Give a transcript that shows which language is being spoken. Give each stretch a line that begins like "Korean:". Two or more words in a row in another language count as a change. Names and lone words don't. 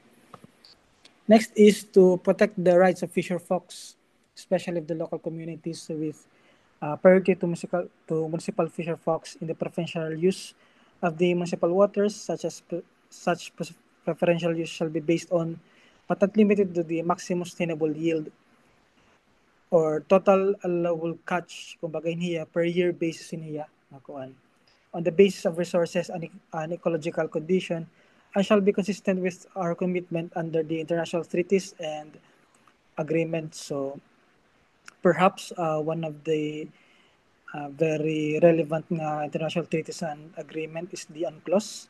English: Next is to protect the rights of fisher folks, especially of the local communities, with priority to municipal fisher folks in the preferential use of the municipal waters, such preferential use shall be based on but not limited to the maximum sustainable yield or total allowable catch,
Waray: kumbaga niya,
English: per year basis
Waray: niya, nakuan,
English: on the basis of resources and ecological condition, and shall be consistent with our commitment under the international treaties and agreements. So perhaps one of the very relevant international treaties and agreement is the UNCLOS.